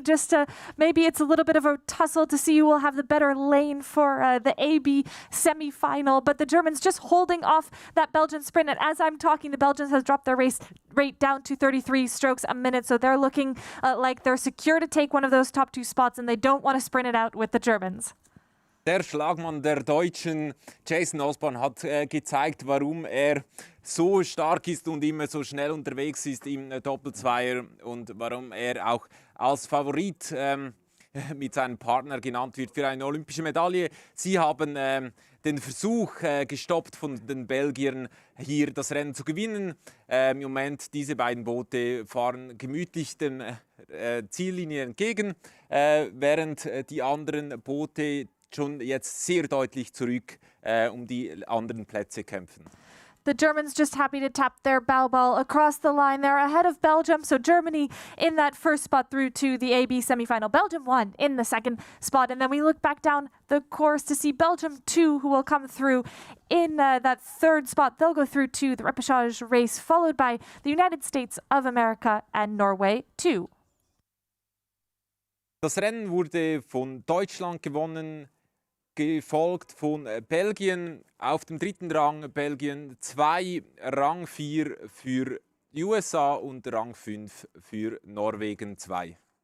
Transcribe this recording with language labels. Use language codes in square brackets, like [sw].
[en] Just maybe it's a little bit of a tussle to see who will have the better lane for the AB semi-final. But the Germans just holding off that Belgian sprint. And as I'm talking, the Belgians has dropped their race rate down to 33 strokes a minute. So they're looking like they're secure to take one of those top two spots, and they don't want to sprint it out with the Germans. [de] Der Schlagmann der Deutschen, Jason Osborne, hat gezeigt, warum er so stark ist und immer so schnell unterwegs ist im Doppelzweier und warum er auch als Favorit mit seinem Partner genannt wird für eine olympische Medaille. Sie haben den Versuch gestoppt von den Belgiern, hier das Rennen zu gewinnen. Im Moment, diese beiden Boote fahren gemütlich den Ziellinie entgegen, während die anderen Boote schon jetzt sehr deutlich zurück die anderen Plätze kämpfen. [en] The Germans just happy to tap their bow ball across the line. They're ahead of Belgium. So Germany in that first spot through to the AB semi-final. Belgium 1 in the second spot. And then we look back down the course to see Belgium 2, who will come through in that third spot. They'll go through to the repechage race, followed by the United States of America and Norway 2. [de] Das Rennen wurde von Deutschland gewonnen, gefolgt von Belgien auf dem dritten Rang, Belgien 2, Rang 4 für die USA und Rang 5 für Norwegen 2.